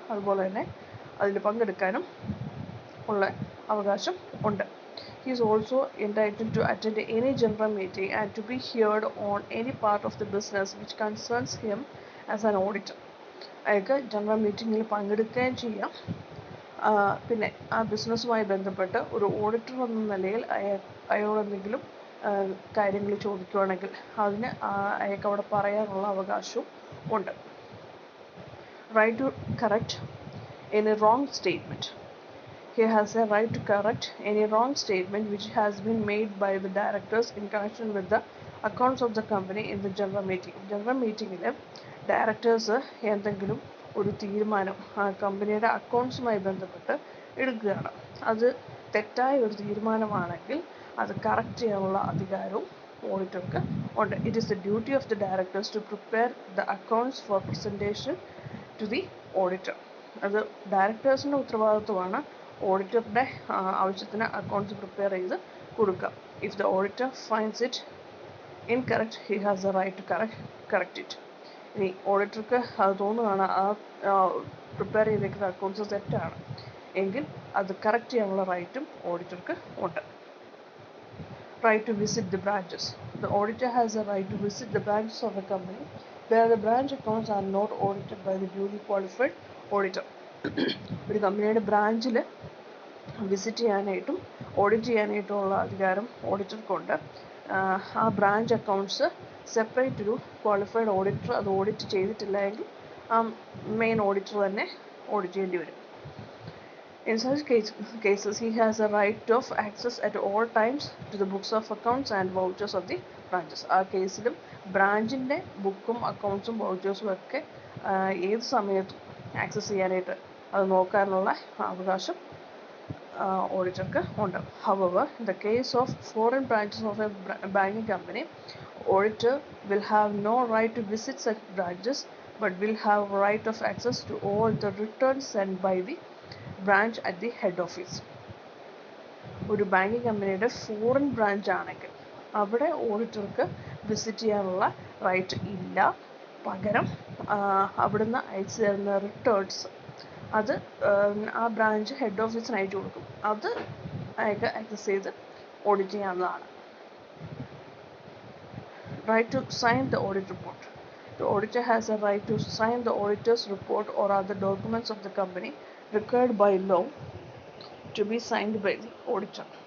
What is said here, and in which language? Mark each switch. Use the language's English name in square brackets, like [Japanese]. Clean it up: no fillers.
[Malayalam] അതുപോലെ തന്നെ അതിൽ പങ്കെടുക്കാനും ഉള്ള അവകാശം ഉണ്ട്. [English] He is also entitled to attend any general meeting and to be heard on any part of the business which concerns him as an auditor. [Malayalam] അയാൾക്ക് general മീറ്റിങ്ങിൽ പങ്കെടുക്കുകയും ചെയ്യാം. പിന്നെ ആ ബിസിനസ്സുമായി ബന്ധപ്പെട്ട് ഒരു ഓഡിറ്റർ എന്ന നിലയിൽ അയാളെന്തെങ്കിലും കാര്യങ്ങൾ ചോദിക്കുകയാണെങ്കിൽ അതിന് അയാൾക്ക് അവിടെ പറയാനുള്ള അവകാശവും ഉണ്ട്. [English] right to correct any wrong statement. He has a right to correct any wrong statement which has been made by the directors in connection with the accounts of the company in the general meeting. [Malayalam] General meetingൽ directors എന്തെങ്കിലും ഒരു തീരുമാനം ആ കമ്പനിയുടെ അക്കൗണ്ട്സുമായി ബന്ധപ്പെട്ട് എടുക്കുകയാണ്. അത് തെറ്റായ ഒരു തീരുമാനമാണെങ്കിൽ അത് കറക്റ്റ് ചെയ്യാനുള്ള അധികാരവും ഓഡിറ്റർക്ക് ഉണ്ട്. [English] It is the duty of the directors to prepare the accounts for presentation to the auditor. [Malayalam] അത് ഡയറക്ടേഴ്സിൻ്റെ ഉത്തരവാദിത്വമാണ് ഓഡിറ്ററുടെ ആവശ്യത്തിന് അക്കൗണ്ട്സ് പ്രിപ്പയർ ചെയ്ത് കൊടുക്കുക. [English] If the auditor finds it incorrect he has a right to correct it. [Malayalam] ഇനി ഓഡിറ്റർക്ക് അത് തോന്നുകയാണ് ആ prepare ചെയ്തേക്കുന്ന അക്കൗണ്ട്സ് തെറ്റാണ് എങ്കിൽ അത് കറക്റ്റ് ചെയ്യാനുള്ള റൈറ്റും ഓഡിറ്റർക്ക് ഉണ്ട്. [English] Right to visit the branches. The auditor has a right to visit the branches of the company where the branch accounts are not audited by the duly qualified auditor. [Malayalam] ഒരു കമ്പനിയുടെ ബ്രാഞ്ചിൽ visit ചെയ്യാനായിട്ടും audit ചെയ്യാനായിട്ടുമുള്ള അധികാരം ഓഡിറ്റർക്കുണ്ട്. ആ branch accounts separate ഒരു qualified auditor അത് audit ചെയ്തിട്ടില്ല എങ്കിൽ ആ മെയിൻ ഓഡിറ്റർ തന്നെ ഓഡിറ്റ് ചെയ്യേണ്ടി വരും. [English] In such cases, he has a right of access at all times to the books of accounts and vouchers of the branches. [Malayalam] ആ കേസിലും ബ്രാഞ്ചിൻ്റെ ബുക്കും അക്കൗണ്ട്സും വൗച്ചേഴ്സും ഒക്കെ ഏത് സമയത്തും ആക്സസ് ചെയ്യാനായിട്ട് അത് നോക്കാനുള്ള അവകാശം ഓഡിറ്റർക്ക് ഉണ്ട്. [English] However, in the case of foreign branches of a banking company, auditor will have no right to visit such branches but will have right of access to all the returns sent by the branch at the head office. [Malayalam] ഒരു banking കമ്പനിയുടെ foreign branch ആണെങ്കിൽ അവിടെ ഓഡിറ്റർക്ക് visit ചെയ്യാനുള്ള right ഇല്ല. പകരം അവിടുന്ന് അയച്ചു തരുന്ന റിട്ടേൺസ് അത് ആ ബ്രാഞ്ച് ഹെഡ് ഓഫീസിന് അയച്ചു കൊടുക്കും. അത് അയാൾക്ക് ആക്സസ് ചെയ്ത് ഓഡിറ്റ് ചെയ്യാവുന്നതാണ്. [English] Right to sign the audit report. The auditor has a right to sign the auditor's report or other documents of the company required by law to be signed by the auditor.